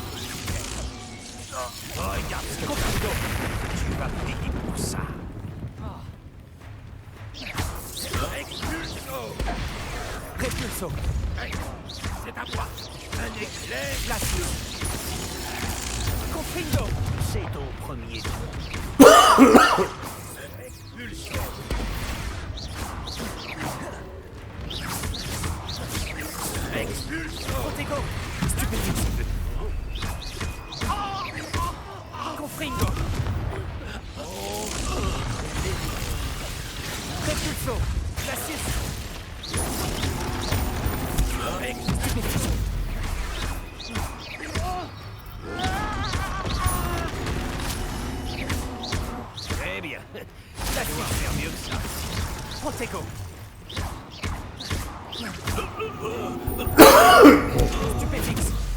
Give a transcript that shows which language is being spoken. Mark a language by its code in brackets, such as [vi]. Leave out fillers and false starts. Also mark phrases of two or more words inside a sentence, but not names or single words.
[fr] Regarde ce que tu vas payer pour ça. Expulso. Repulso. Hey, c'est à toi. Un éclair. Glacio. Confringo. C'est ton premier tour. Expulso. Expulso. Protego. Stupéfix. Confringo. Repulso. Glacis. Stupéfix. Très bien. Ça doit faire mieux que ça. Protego. Stupéfix.